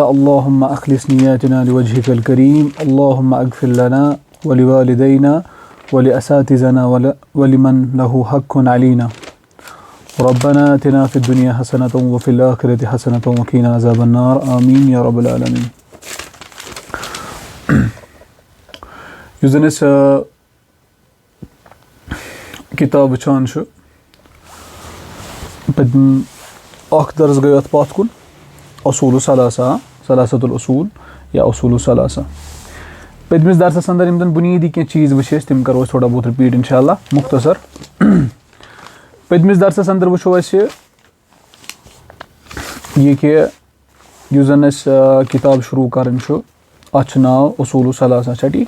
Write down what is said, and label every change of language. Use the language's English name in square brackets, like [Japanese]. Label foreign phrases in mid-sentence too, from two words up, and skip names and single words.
[Arabic] اللهم أخلص نياتنا لوجهك الكريم. اللهم اغفر لنا ولوالدينا ولأساتذتنا ولمن له حق علينا. ربنا آتنا في الدنيا حسنة وفي الآخرة حسنة وقنا عذاب النار. آمين يا رب العالمين. [Kashmiri] یُس زن أسۍ کِتاب وٕچھان چھِ اکھ درس گٔے اَتھ پتھ کُن اصوٗل ثلاثة الأصول یا اصوٗل ثلاثة. پٔتمِس درسس انٛدر یِم زن بُنیٲدی کینٛہہ چیٖز وٕچھِ أسۍ تِم کرو أسۍ تھوڑا بہت رِپیٖٹ [Arabic] انشاء اللہ [Kashmiri] مختصر. پٔتمِس درسس انٛدر وٕچھو أسۍ یہِ کہِ یُس زن أسۍ کِتاب شروٗع کران چھُ اتھ چھُ ناو اصوٗل ثلاثة چھا ٹھیٖک.